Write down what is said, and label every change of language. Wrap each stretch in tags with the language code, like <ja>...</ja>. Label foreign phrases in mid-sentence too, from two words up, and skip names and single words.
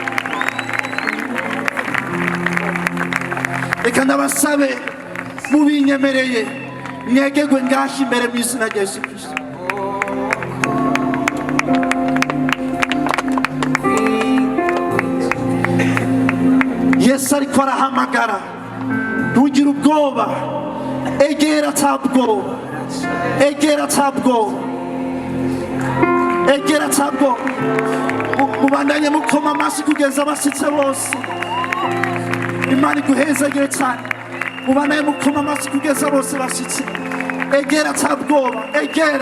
<rn>Reka ndabasabe mubinyemereye mwegegwe ngaho imbere mu izina rya Yesu Kristo. Yesu ariko arahamagara, ntugire ubwoba, egera atabwoba, egera atabwoba, egera atabwoba. Mubandanye mukoma amashyi kugeza abashitse bose. Imana iguhezagire cyane. Mubandanye mukoma amashyi kugeza bose bashitse. Egera atabwoba, egera.</rn>